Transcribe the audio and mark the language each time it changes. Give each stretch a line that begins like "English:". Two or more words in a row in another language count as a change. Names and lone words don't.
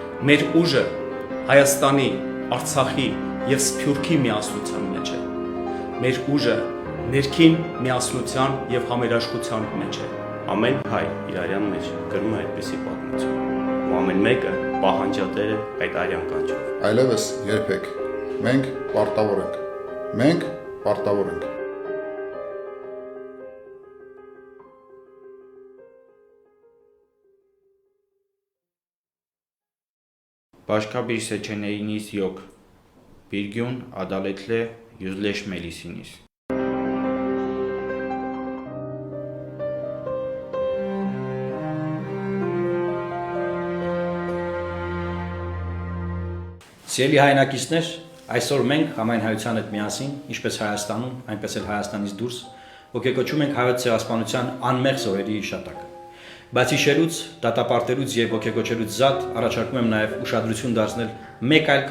Armenian: Մեր ուժը Հայաստանի, Արցախի եւ Սփյուռքի միասնության մեջ է։ Մեր ուժը ներքին միասնության եւ համերաշխության մեջ է։ Ամեն հայ իր արյան մեջ գրում է այդպիսի պատմություն, ու ամեն մեկը պահանջատեր է այդ արյան կանչով։ Այլևս երբեք մենք պարտավոր ենք։ Մենք պարտավոր ենք։
Turkish: Başka bir seçeneğiniz yok. Bir gün adaletle yüzleşmelisiniz.
Armenian: Սիրելի հայրենակիցներ, այսօր մենք համայն հայության հետ միասին, ինչպես Հայաստանում, այնպես էլ Հայաստանից դուրս, ոգեկոչում ենք հայոց ցեղասպանության անմեղ զոհերի հիշատակը։ Բացի շերուց, դատապարտելուց եւ ոգեկոչելուց զատ առաջարկում եմ նաեւ ուշադրություն դարձնել մեկ այլ